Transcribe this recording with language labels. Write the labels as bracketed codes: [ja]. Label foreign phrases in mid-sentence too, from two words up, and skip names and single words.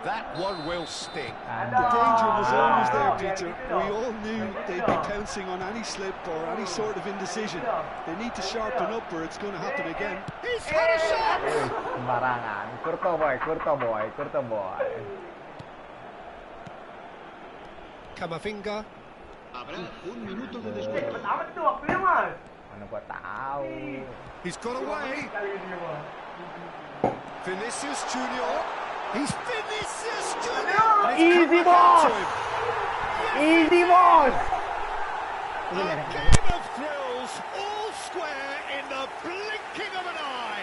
[en] That one will sting. The danger was always there, Peter. We all knew they'd be pouncing on any slip or any sort of indecision. They need to sharpen up or it's going to happen again. He's had a shot! [id] Sembarangan. Kurto boy. Kamavinga. [es] Habrá un minuto de descuento. [id] Amat tuh waktunya, Mas. Mana gua tahu. [en] He's got away. Vinicius Junior. He's Vinicius Junior. Easy boss. Easy boss. A game of thrills, all square in the blinking of an eye.